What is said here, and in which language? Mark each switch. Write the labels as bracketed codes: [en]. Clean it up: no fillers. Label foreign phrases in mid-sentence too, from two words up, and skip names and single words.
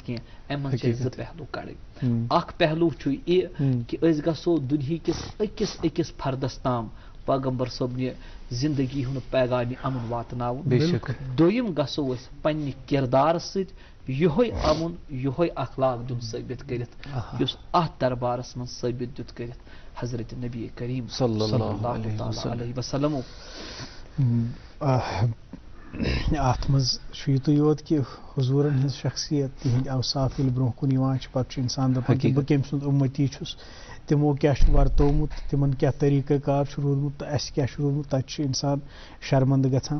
[ks] کینٛہہ اَمہِ منٛز چھِ اَسہِ زٕ پہلوٗ کَڑٕنۍ اکھ پہلوٗ چھُ یہِ کہِ أسۍ گژھو دُنہِکِس أکِس أکِس فردس تام پیغمبر صٲبنہِ زندگی ہُنٛد پیغامِ امُن واتناوُن دوٚیِم گژھو أسۍ پننہِ کِردارٕ سۭتۍ یِہوے امُن یِہوے اخلاق دیُن ثٲبت کٔرِتھ یُس اتھ دربارس منٛز ثٲبت دیُت کٔرِتھ حضرت نبی کریم [ar] صلی اللہ علیہ وسلم. [ks] اتھ منٛز چھُ یِتُے یوت کہِ حضوٗرن ہٕنٛز شخصیت تِہنٛدۍ اوصاف ییٚلہِ برونٛہہ کُن یِوان چھِ پتہٕ چھُ انسان دپان کہِ بہٕ کٔمۍ سُنٛد اُمتی چھُس تِمو کیٛاہ چھُ ورتومُت تِمن کیٛاہ طریٖقہٕ کار چھُ روٗدمُت تہٕ اَسہِ کیٛاہ چھُ روٗدمُت تتہِ چھُ اِنسان شرمنٛدٕ گژھان.